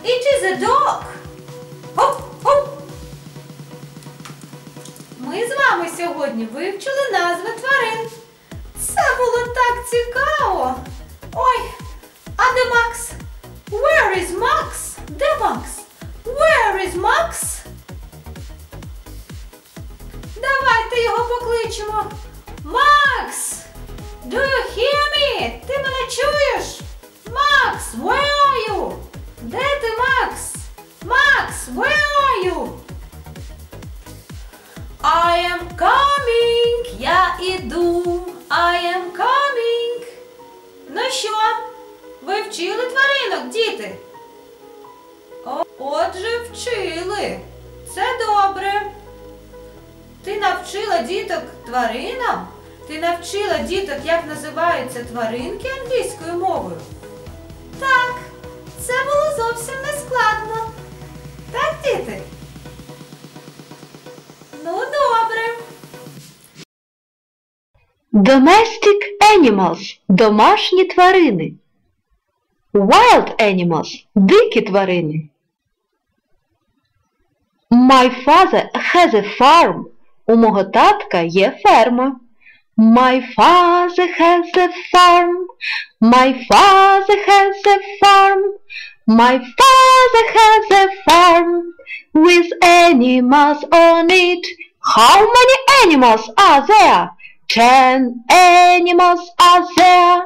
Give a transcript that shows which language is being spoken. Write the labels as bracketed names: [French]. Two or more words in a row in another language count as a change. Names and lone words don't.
[English] is a dog. [Ukrainian] Хоп-хоп. Ми з вами сьогодні вивчили назви тварин. Це було так цікаво. Ой, а де Макс? [English] Where is Max? [Ukrainian] Де Макс? [English] Where is Max? [Ukrainian] Давайте його покличемо. Макс! [English] Do you hear me? [Ukrainian] Ти мене чуєш? Макс, [English] where are you? [Ukrainian] Де ти, Макс? Макс, [English] where are you? I am coming. [Ukrainian] Я іду. [English] I am coming. [Ukrainian] Ну що? Ви вчили тваринок, діти? Отже, вчили. Це добре. Ти навчила діток тваринам? Ти навчила діток, як називаються тваринки англійською мовою? Так, це було зовсім не складно. Так, діти? Ну, добре. [English] Domestic animals – [Ukrainian] домашні тварини. [English] Wild animals – [Ukrainian] дикі тварини. [English] My father has a farm. [Ukrainian] У мого татка є ферма. [English] My father has a farm. My father has a farm. My father has a farm with animals on it. How many animals are there? 10 animals are there.